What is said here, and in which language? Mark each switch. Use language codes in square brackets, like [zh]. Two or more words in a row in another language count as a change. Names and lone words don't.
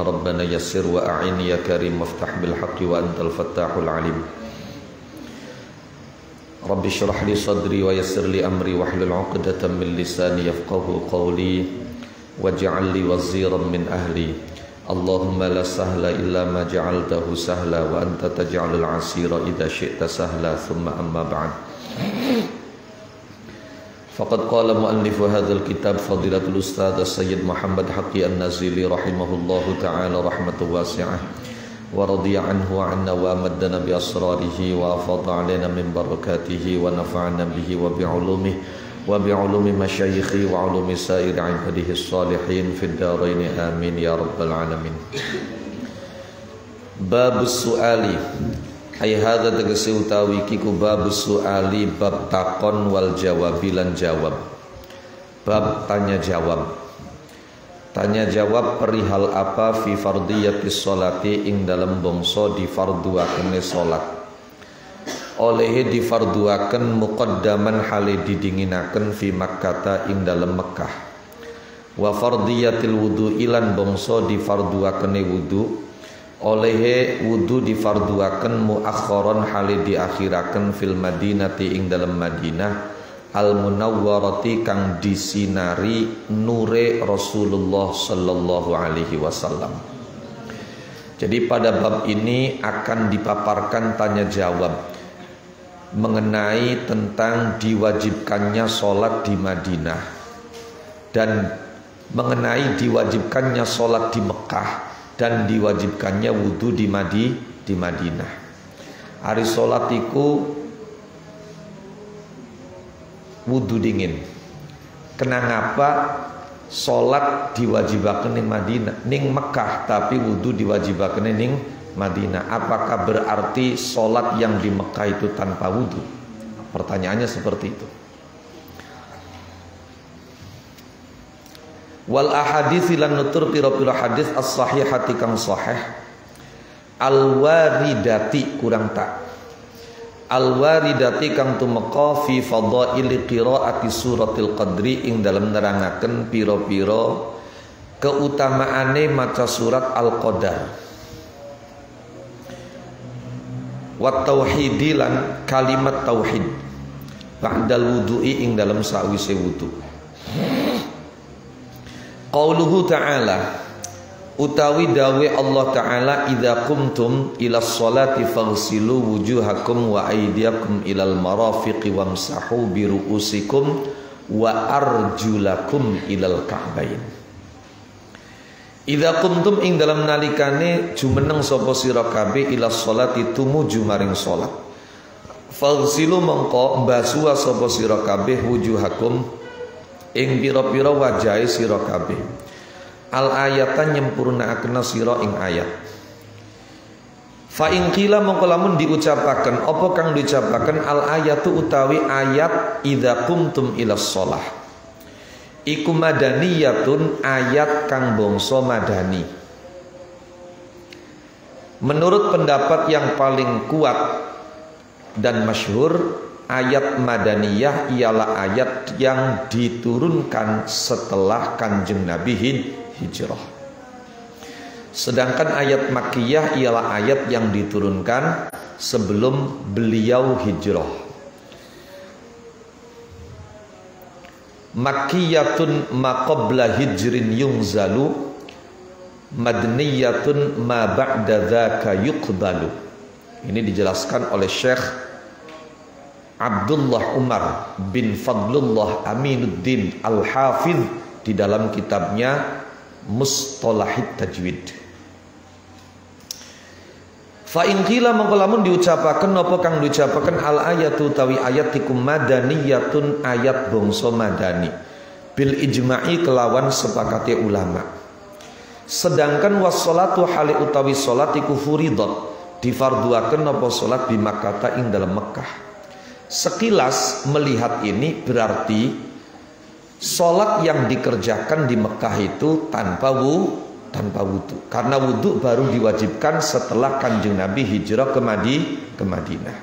[ar] ربنا يسر وأعن يا كريم وافتح بالحق وأنت الفتاح العليم. ربي اشرح لي صدري ويسر لي أمري واحلل عقدة من لساني يفقهوا قولي واجعل لي وزيرا من أهلي. اللهم لا سهل إلا ما جعلته سهلا وأنت تجعل الحزن إذا شئت سهلا. ثم أما بعد. فقد قال مؤلف هذا الكتاب فضيلة الأستاذ السيد محمد حقي النازلي رحمه الله تعالى رحمة واسعة ورضي عنه وعنا وأمدنا بأسراره وأفاض علينا من بركاته ونفعنا به وبعلوم مشايخه وعلوم سائر عباده الصالحين في الدارين آمين يا رب العالمين. باب السؤال أي هذا [jv] tegese utawi kiku [ar] باب السؤال [jv] bab takon [ar] والجواب [jv] lan jawab. [id] Bab tanya jawab. Tanya jawab perihal apa [ar] في فرضية الصلاة [jv] ing dalam bangsa difarduakene salat. Olehe difarduaken muqaddaman hale didinginaken fi Makkah ing dalam Mekah. [ar] وفرضية الوضوء [jv] ilan bangsa difarduakene wudu. Olehe wudu difarduaken muakharon hale diakhiraken [ar] في المدينة [jv] ing dalam Madinah. Al-munawwarati kang disinari nure Rasulullah [ar] صلى الله عليه وسلم. [id] Jadi pada bab ini akan dipaparkan tanya jawab mengenai tentang diwajibkannya sholat di Madinah dan mengenai diwajibkannya sholat di Mekah dan diwajibkannya wudhu di Madinah. [jv] Hari sholat iku wudu dingin. Kenapa sholat diwajibaken ning Madinah, ning Mekah tapi wudu diwajibaken ning Madinah? [id] Apakah berarti sholat yang di Mekah itu tanpa wudu? Pertanyaannya seperti itu. [ar] والأحاديث [jv] lan nutur pira-pira hadis as-sahihati kang sahih al-waridati kurang tak al-waridati kang tumeka [ar] في فضائل قراءة سورة القدر [jv] ing dalem nerangaken pira-pira keutamaane maca surat al-qadar [ar] وتوحيد [jv] lan kalimat tauhid [ar] بعد الوضوء [jv] ing dalem sawise wudu. [ar] قوله تعالى [jv] utawi dawe [ar] الله تعالى إذا قمتم إلى الصلاة فاغسلوا وجوهكم وأيديكم إلى المرافق وامسحوا برءوسكم وأرجلكم إلى الكعبين. إذا قمتم [jv] ing dalam nalikane jumeneng sapa sira kabeh [ar] إلى الصلاة [jv] tumuju maring salat. Faghsilu mongko mbasuha sapa sira kabeh wujuhakum ing pira-pira wajahe sira kabeh. [ar] الآية [jv] nyempurnaaken sira ing ayat. [ar] فإن قيل [jv] mongko lamun diucapaken apa kang diucapaken [ar] الآية [jv] utawi ayat [ar] إذا قمتم إلى الصلاة. [jv] Iku madaniyatun ayat kang bangsa madani. [id] Menurut pendapat yang paling kuat dan masyhur, ayat madaniyah ialah ayat yang diturunkan setelah Kanjeng Nabi hijrah. Sedangkan ayat makkiyah ialah ayat yang diturunkan sebelum beliau hijrah. [ar] مكية ما قبل هجر ينزل مدنية ما بعد ذاك يقبل. [id] Ini dijelaskan oleh Syekh Abdullah Umar bin Fadlullah Aminuddin Al-Hafidh di dalam kitabnya Mustalahit Tajwid. [ar] فإن قيل [jv] mongko lamun diucapaken napa kang diucapaken [ar] الآية [jv] tawi ayat iku madaniyatun ayat bangsa madani [ar] بالإجماع [jv] kelawan sepakate ulama. Sedangkan wassalatu hali utawi salat iku furidat difarduaken napa salat di Makkah ing dalam Mekah. [id] Sekilas melihat ini berarti salat yang dikerjakan di Mekah itu tanpa wudu, karena wudu baru diwajibkan setelah Kanjeng Nabi hijrah ke Madinah.